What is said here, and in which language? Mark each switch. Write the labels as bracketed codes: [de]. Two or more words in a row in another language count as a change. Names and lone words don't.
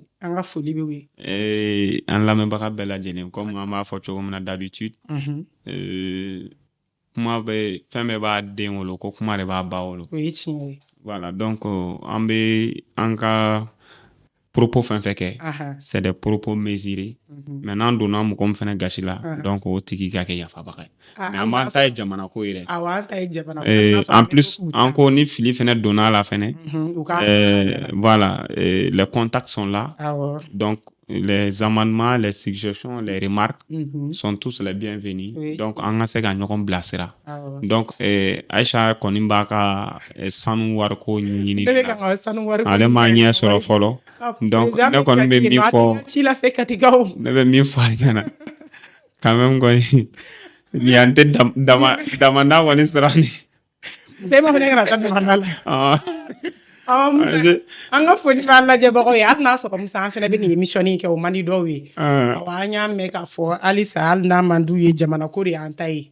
[bm] An ka foli bɛ u ye. An lamɛnbaga bɛɛ lajɛlen, comme an b'a fɔ cogo min na d'habitude. Kuma bɛ fɛn bɛɛ b'a den wolo ko kuma de b'a ba wolo. O ye tiɲɛ ye. [fr] Voilà, donc [bm] an bɛ an ka propos fɛn fɛn kɛ, [fr] c'est des propos mesurés. [bm] Mais n'an donna mɔgɔ min fɛnɛ gasi la, donc o tigi ka kɛ yafabaga ye. Mais an b'an ta ye jamana ko ye dɛ. Awɔ, an ta ye jamana ko. [fr] En plus, [bm] an ko ni fili fɛnɛ donna la fɛnɛ, [fr] voilà, les contacts sont là. Donc les amendements, les suggestions, les remarques sont tous les bienvenus. [bm] Donc an ka se ka ɲɔgɔn bilasira. Donc Aïcha kɔni b'a ka sanu wariko ɲini. Ne bɛ ka n ka sanu wariko ɲini. Ale m'a ɲɛ sɔrɔ fɔlɔ. Donc ne kɔni bɛ min fɔ. Ci lase Katikaw. Ne bɛ min fɔ a ɲɛna. [fr] Quand même [bm] kɔni ni an tɛ damanda kɔni sira ni. Se ma fɛnɛ kana taa damanda la. An ka foli b'an lajɛbagaw ye. Hali n'a sɔrɔ Musa an fɛnɛ bɛ nin émission kɛ o man di dɔw ye. Awɔ an y'a mɛn k'a fɔ halisa hali n'a man d'u ye jamana ko de y'an ta ye.